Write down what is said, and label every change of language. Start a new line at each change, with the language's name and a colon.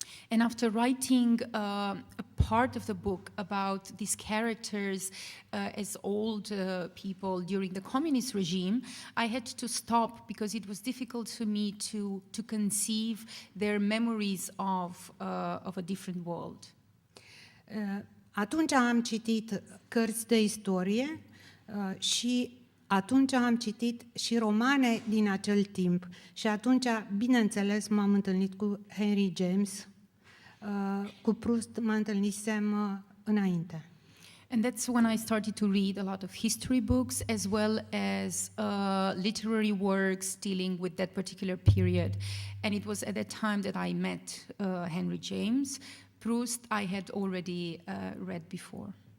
English: And after writing a part of the book about these characters as old people during the communist regime, I had to stop because it was difficult for me to conceive their memories of a different world.
Romanian: Atunci am citit cărți de istorie și atunci am citit și romane din acel timp. Și atunci, bineînțeles, m-am întâlnit cu Henry James, cu Proust mă întâlnisem înainte.
English: And that's when I started to read a lot of history books as well as literary works dealing with that particular period. And it was at that time that I met Henry James. Proust I had already read before.